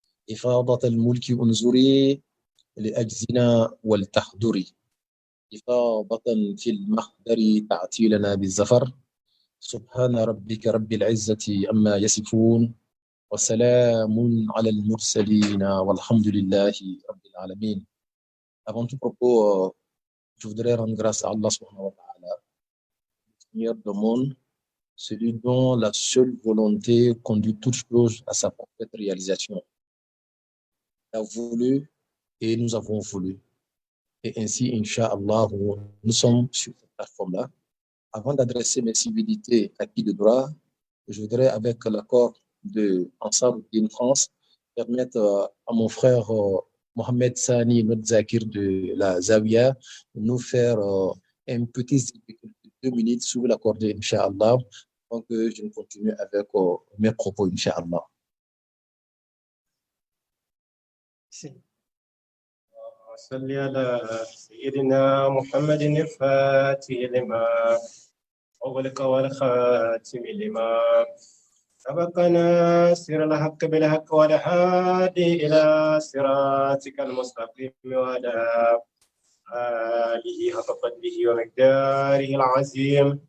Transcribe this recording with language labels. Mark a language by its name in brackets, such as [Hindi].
[Arabic] إفاضة الملك انظري لأجزنا ولتحضري. إفاضة في المحضر تأتي لنا بالزفر. سبحان ربك رب العزة عما يصفون وسلام على المرسلين والحمد لله رب العالمين. [French] Avant tout propos, je voudrais rendre grâce à Allah [Arabic] subhanahu wa ta'ala, [French] le Seigneur du monde, celui dont la seule volonté conduit toute chose à sa parfaite réalisation. Il a voulu et nous avons voulu. Et ainsi, Inch'Allah, nous sommes sur cette plateforme-là. Avant d'adresser mes civilités à qui de droit, je voudrais, avec l'accord de Ansar-ud-Din France, permettre à mon frère Mohamed Sani, notre Zakir de la Zawiya, de nous faire un petit zikr de 2 minutes sous l'accord de Inch'Allah, avant que je ne continue avec mes propos, Inch'Allah. [Arabic] صل على سيدنا محمد الفاتح لما أغلق والخاتم لما سبق ناصر الحق بالحق والهادي إلى صراطك المستقيم وعلى آله حق قدره ومقداره العظيم.